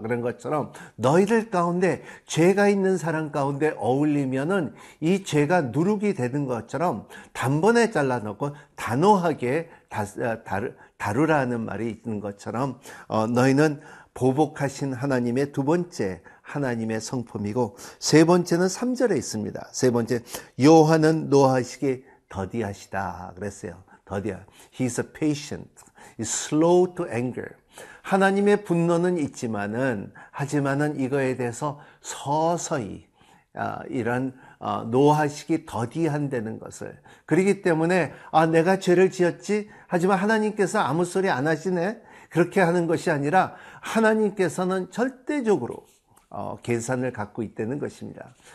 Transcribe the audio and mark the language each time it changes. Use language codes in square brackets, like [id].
[ko] 그런 것처럼 너희들 가운데 죄가 있는 사람 가운데 어울리면은 이 죄가 누룩이 되는 것처럼 단번에 잘라놓고 단호하게 다루라는 말이 있는 것처럼 너희는 보복하신 하나님의 두 번째 하나님의 성품이고 세 번째는 3절에 있습니다. 세 번째 여호와는 노하시기 더디하시다 그랬어요. [en] He's a patient, he's slow to anger. [ko] 하나님의 분노는 있지만은 하지만은 이거에 대해서 서서히 이런 노하시기 더디한다는 것을. 그렇기 때문에 내가 죄를 지었지 하지만 하나님께서 아무 소리 안 하시네, 그렇게 하는 것이 아니라 하나님께서는 절대적으로 계산을 갖고 있다는 것입니다.